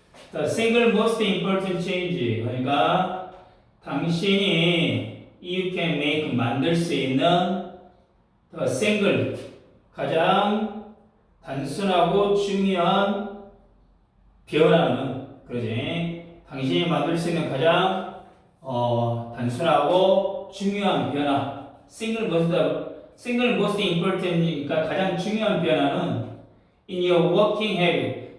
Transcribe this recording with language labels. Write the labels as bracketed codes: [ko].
[en] The single most important change. [ko] 그러니까 당신이 [en] you can make [ko] 만들 수 있는 [en] the single [ko] 가장 단순하고 중요한 변화는 그러지. 당신이 만들 수 있는 가장 단순하고 중요한 변화. [en] single most important [ko] 이니까 가장 중요한 변화는 [en] in your working habit.